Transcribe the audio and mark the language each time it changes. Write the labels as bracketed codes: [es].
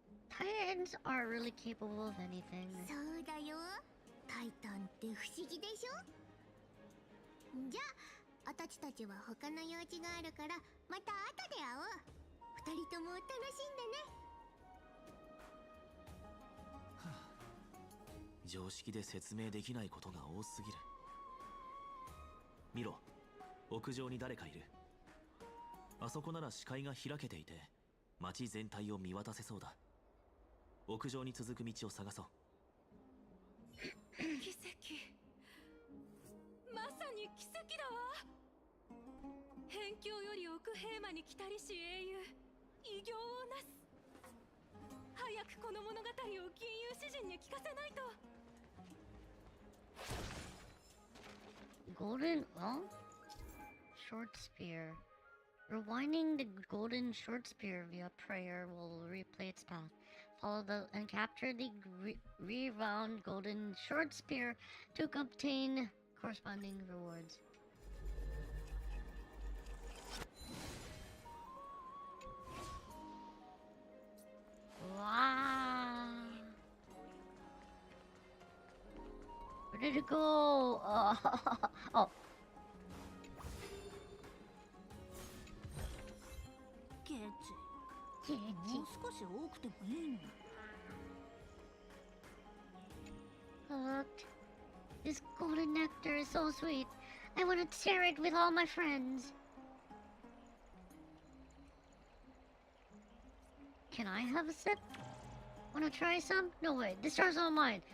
[en] Titans are really capable of anything. [ja] そうだよ。タイタンって不思議でしょ。じゃあ私たちは他の用事があるからまた後で会おう。二人とも楽しんでね。常識で説明できないことが多すぎる。見ろ、屋上に誰かいる。あそこなら視界が開けていて街全体を見渡せそうだ。屋上に続く道を探そう。奇跡、まさに奇跡だわ。辺境より奥平間に来たりし英雄、偉業をなす。早くこの物語を金融詩人に聞かせないと。 [en] Golden, well, short spear. Rewinding the golden short spear via prayer will replay its path. Follow and capture the rewound golden short spear to obtain corresponding rewards. Wow! Where did it go? Oh. [ja] ケチ、もう少し多くてもいいのに。 [en] Look, this golden nectar is so sweet. I want to share it with all my friends. Can I have a sip? Wanna try some? No way, this jar's all mine.